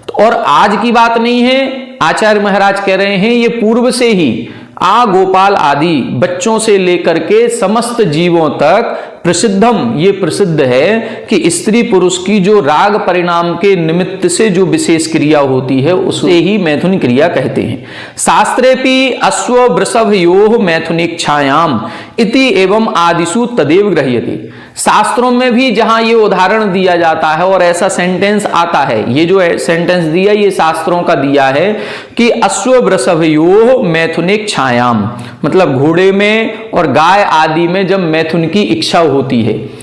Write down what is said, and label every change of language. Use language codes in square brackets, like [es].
[hi] और आज की बात नहीं है, आचार्य महाराज कह रहे हैं ये पूर्व से ही आ गोपाल आदि बच्चों से लेकर के समस्त जीवों तक प्रसिद्धम, ये प्रसिद्ध है कि स्त्री पुरुष की जो राग परिणाम के निमित्त से जो विशेष क्रिया होती है उसे ही मैथुन क्रिया कहते हैं। [sa] शास्त्रेपि अश्व वृषभयोः मैथुनेच्छायाम इति एवं आदिषु तदेव गृह्यते। [hi] शास्त्रों में भी जहां ये उदाहरण दिया जाता है और ऐसा सेंटेंस आता है, ये जो सेंटेंस दिया ये शास्त्रों का दिया है कि [sa] अश्व वृषभयोः मैथुनेच्छायाम, [hi] मतलब घोड़े में और गाय आदि में जब मैथुन की इच्छा होती है।